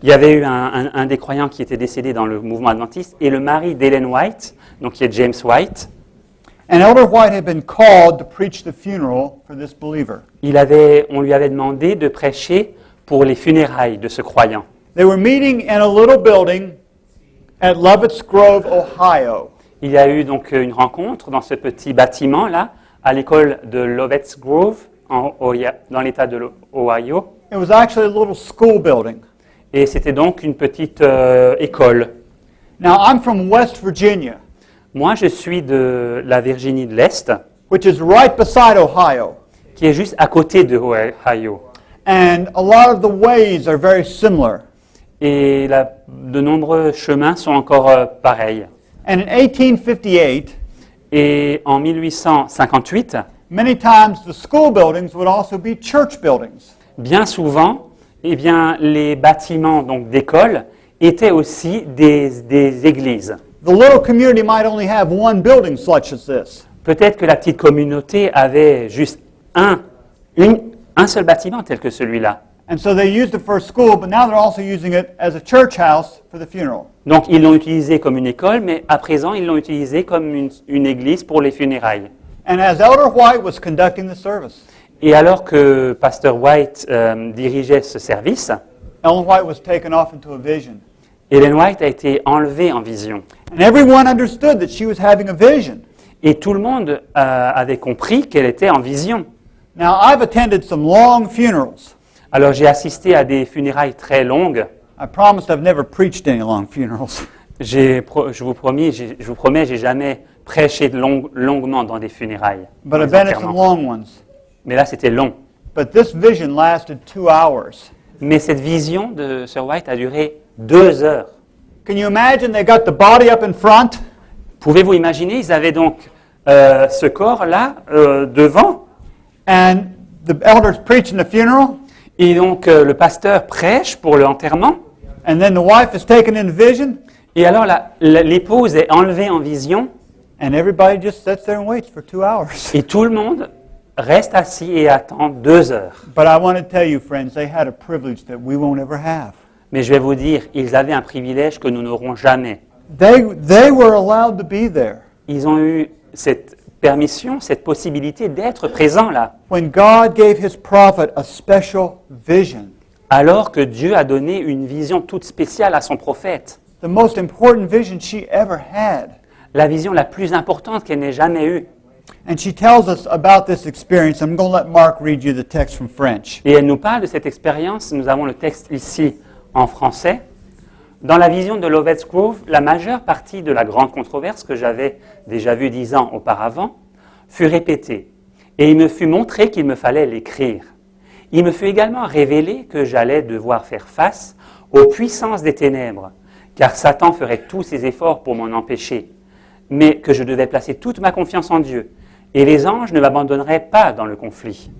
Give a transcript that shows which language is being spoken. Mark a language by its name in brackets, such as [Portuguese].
[French] Il y avait eu un des croyants qui était décédé dans le mouvement adventiste, et le mari d'Ellen White, donc qui est James White, [English] And Elder White had been called to preach the funeral for this believer. [French] on lui avait demandé de prêcher pour les funérailles de ce croyant. [English] They were meeting in a little building at Lovett's Grove, Ohio. [French] Il y a eu donc une rencontre dans ce petit bâtiment-là, à l'école de Lovett's Grove, dans l'État de l'Ohio. [English] It was actually a little school building. [French] Et c'était donc une petite école. [English] Now, I'm from West Virginia, [French] Moi, je suis de la Virginie de l'Est, [English] which is right beside Ohio. [French] qui est juste à côté de Ohio. [English] And a lot of the ways are very similar. [French] Et de nombreux chemins sont encore pareils. [English] And in 1858, [French] Et en 1858, [English] many times the school buildings would also be church buildings. [French] bien souvent, eh bien, les bâtiments donc d'école étaient aussi des églises. [English] The little community might only have one building such as this. [French] Peut-être que la petite communauté avait juste un seul bâtiment tel que celui-là. [English] And so they used it for a school, but now they're also using it as a church house for the funeral. [French] Donc ils l'ont utilisé comme une école, mais à présent ils l'ont utilisé comme une église pour les funérailles. [English] And as Elder White was conducting the service, [French] Et alors que Pasteur White dirigeait ce service, [English] Ellen White was taken off into a vision. [French] Ellen White a été enlevée en vision. [English] And everyone understood that she was having a vision. [French] Et tout le monde avait compris qu'elle était en vision. [English] Now, I've attended some long funerals. [French] Alors j'ai assisté à des funérailles très longues. [English] I promised I've never preached any long funerals. [French] Je vous promets, j'ai jamais prêché longuement dans des funérailles. [English] But [French] dans [English] I've [French] des [English] been at some [French] enterrements. [English] long ones. [French] Mais là, c'était long. [English] But this vision lasted 2 hours. [French] Mais cette vision de Sir White a duré 2 heures. [English] Can you imagine they got the body up in front? [French] Pouvez-vous imaginer, ils avaient donc ce corps-là devant, [English] And the elders preaching the funeral? [French] et donc le pasteur prêche pour l'enterrement, [English] And then the wife is taken in vision? [French] et alors l'épouse est enlevée en vision, [English] And everybody just sits there and waits for 2 hours. [French] et tout le monde reste assis et attend 2 heures. [English] But I want to tell you, friends, they had a privilege that we won't ever have. [French] Mais je vais vous dire, ils avaient un privilège que nous n'aurons jamais. [English] They were allowed to be there. [French] Ils ont eu cette permission, cette possibilité d'être présents là, [English] When God gave his prophet a special vision, [French] alors que Dieu a donné une vision toute spéciale à son prophète, [English] the most important vision she ever had. [French] la vision la plus importante qu'elle n'ait jamais eue. [English] And she tells us about this experience. I'm going to let Mark read you the text from French. [French] Et elle nous parle de cette expérience. Nous avons le texte ici en français. Dans la vision de Lovett's Grove, la majeure partie de la grande controverse que j'avais déjà vue 10 ans auparavant fut répétée, et il me fut montré qu'il me fallait l'écrire. Il me fut également révélé que j'allais devoir faire face aux puissances des ténèbres, car Satan ferait tous ses efforts pour m'en empêcher, mais que je devais placer toute ma confiance en Dieu, et les anges ne m'abandonneraient pas dans le conflit.